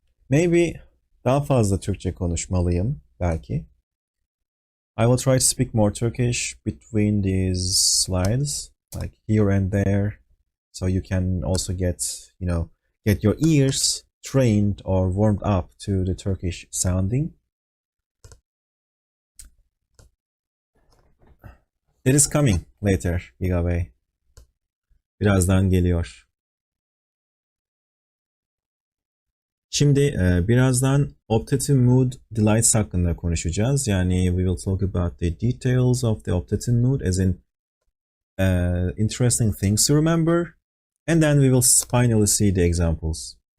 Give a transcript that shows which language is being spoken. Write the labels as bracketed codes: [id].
[en] Maybe [tr] daha fazla Türkçe konuşmalıyım belki. [en] I will try to speak more Turkish between these slides, like here and there, so you can also get your ears trained or warmed up to the Turkish sounding. It is coming later, Giga Bey. [tr] Birazdan geliyor. Şimdi birazdan Optative Mood Delights hakkında konuşacağız. Yani [en] we will talk about the details of the Optative Mood, as in interesting things to remember, and then we will finally see the examples.